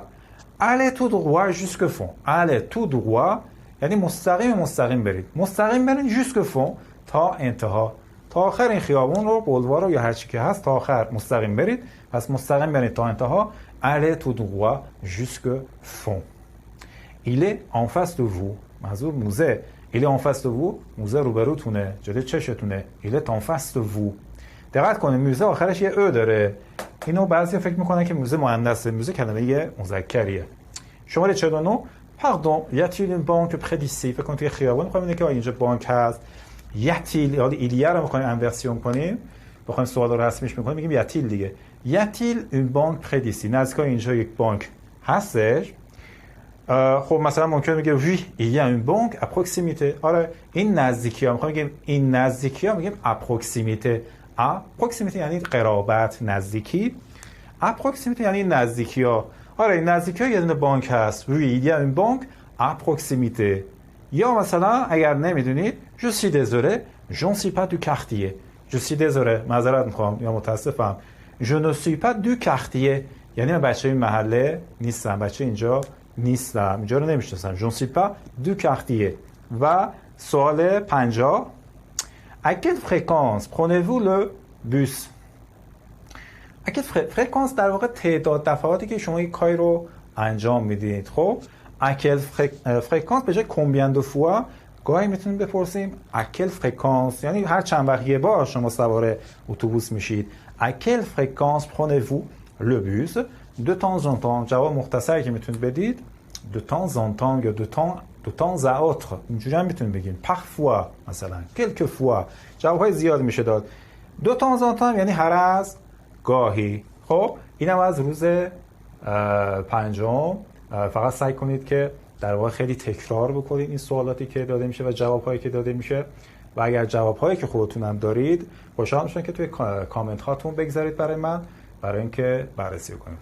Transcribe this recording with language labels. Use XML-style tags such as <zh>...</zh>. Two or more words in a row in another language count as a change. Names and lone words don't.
<fr>aller tout droit jusqu'au fond aller tout droit</fr> <fa>یعنی مستقیم برید، مستقیم برید</fa> <fr>jusqu'au fond</fr> <fa>تا انتها، تا آخر این خیابون رو، بولوار رو یا هر چی که هست تا آخر مستقیم برید. پس مستقیم برید تا انتها.</fa> <fr>aller tout droit jusqu'au fond. il est en face de vous</fr> <fa>منظور موزه.</fa> <fr>il est en face de vous</fr> <fa>موزه روبروتونه، جلوی چشتونه.</fa> <fr>il est en face de vous.</fr> <fa>دقت کنید موزه آخرش یه او داره، اینو بعضی فکر میکنن که موزه مؤنثه، موزه کلمه مذکریه. شماره 49</fa> <fr>pardon y a-t-il une banque près d'ici</fr> <fa>فکر کنید توی خیابون میخوایم اینه که اینجا بانک هست. y-a-t-il یعنی ایلیا رو میخوایم انورسیون کنیم، بخوایم سوال رو رسمیش میکنیم میگیم y-a-t-il دیگه.</fa> <fr>y-a-t-il une banque près d'ici</fr> <fa>نزدیک اینجا یک بانک هستش. خب مثلا ممکنه میگه</fa> <fr>oui il y a une banque à proximité.</fr> <fa>آره این نزدیکی ها میخوایم بگیم این نزدیکی ها میگیم</fa> <fr>à proximité.</fr> <fa>proximité یعنی قرابت، نزدیکی.</fa> <fr>à proximité</fr> <fa>یعنی نزدیکی ها. آره این نزدیکی ها یه دونه بانک هست.</fa> <fr>oui il y a une banque à proximité.</fr> <fa>یا مثلا اگر نمیدونید</fa> <fr>je suis désolé je ne suis pas du quartier. je suis désolé</fr> <fa>معذرت میخوام یا متاسفم.</fa> <fr>je ne suis pas du quartier</fr> <fa>یعنی من بچه این محله نیستم، بچه اینجا نیستم، اینجا رو نمیشناسم.</fa> <fr>je ne suis pas du quartier.</fr> <fa>و سوال 50</fa> <fr>à quelle fréquence prenez-vous le bus à quelle fréquence</fr> <fa>در واقع تعداد دفعاتی که شما یک کاری رو انجام میدید. خب</fa> <fr>à quelle fréquence</fr> <fa>به جای</fa> <fr>combien de fois</fr> <fa>گاهی میتونیم بپرسیم</fa> <fr>à quelle fréquence</fr> <fa>یعنی هر چند وقت یه بار شما سوار اتوبوس میشید.</fa> <fr>à quelle fréquence prenez-vous le bus de temps en temps</fr> <fa>جواب مختصری که میتونید بدید</fa> <fr>de temps en temps یا de temps à autre</fr> <fa>اینجوری هم میتونید بگید. parfois مثلا quelquefois جوابهای زیاد میشه داد.</fa> <fr>de temps en temps</fr> <fa>یعنی هر از گاهی. خب اینم از روز پنجم. فقط سعی کنید که در واقع خیلی تکرار بکنید این سوالاتی که داده میشه و جوابهایی که داده میشه و اگر جوابهایی که خودتون هم دارید خوشحال میشم که توی کامنت هاتون بگذارید برای من، برای اینکه بررسی کنیم.</fa>